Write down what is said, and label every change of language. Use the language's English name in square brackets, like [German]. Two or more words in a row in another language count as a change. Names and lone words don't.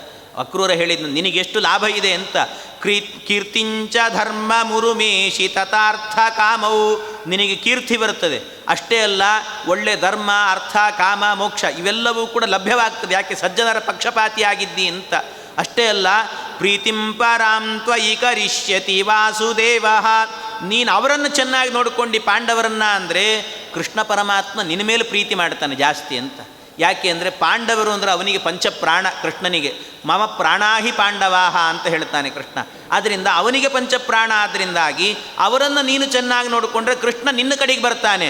[Kannada] ಅಕ್ರೂರ ಹೇಳಿದ್ನು, ನಿನಗೆಷ್ಟು ಲಾಭ ಇದೆ ಅಂತ. [Sanskrit] ಕೀರ್ತಿಂಚ ಧರ್ಮ ಮುರುಮೇಶಿ ತಥಾರ್ಥ ಕಾಮವು. [Kannada] ನಿನಗೆ ಕೀರ್ತಿ ಬರುತ್ತದೆ, ಅಷ್ಟೇ ಅಲ್ಲ ಒಳ್ಳೆ ಧರ್ಮ ಅರ್ಥ ಕಾಮ ಮೋಕ್ಷ ಇವೆಲ್ಲವೂ ಕೂಡ ಲಭ್ಯವಾಗ್ತದೆ. ಯಾಕೆ? ಸಜ್ಜನರ ಪಕ್ಷಪಾತಿಯಾಗಿದ್ದಿ ಅಂತ. ಅಷ್ಟೇ ಅಲ್ಲ [Sanskrit] ಪ್ರೀತಿಂ ಪರಾಂ ತ್ವಯಿ ಕರಿಷ್ಯತಿ ವಾಸುದೇವ. [Kannada] ನೀನು ಅವರನ್ನು ಚೆನ್ನಾಗಿ ನೋಡಿಕೊಂಡು ಪಾಂಡವರನ್ನು ಅಂದರೆ ಕೃಷ್ಣ ಪರಮಾತ್ಮ ನಿನ್ನ ಮೇಲೆ ಪ್ರೀತಿ ಮಾಡ್ತಾನೆ ಜಾಸ್ತಿ ಅಂತ. ಯಾಕೆ ಅಂದರೆ ಪಾಂಡವರು ಅಂದರೆ ಅವನಿಗೆ ಪಂಚಪ್ರಾಣ, ಕೃಷ್ಣನಿಗೆ [Sanskrit] ಮಮ ಪ್ರಾಣಾಹಿ ಪಾಂಡವಾಹ [Kannada] ಅಂತ ಹೇಳ್ತಾನೆ ಕೃಷ್ಣ. ಆದ್ದರಿಂದ ಅವನಿಗೆ ಪಂಚಪ್ರಾಣ, ಆದ್ದರಿಂದಾಗಿ ಅವರನ್ನು ನೀನು ಚೆನ್ನಾಗಿ ನೋಡಿಕೊಂಡ್ರೆ ಕೃಷ್ಣ ನಿನ್ನ ಕಡೆಗೆ ಬರ್ತಾನೆ.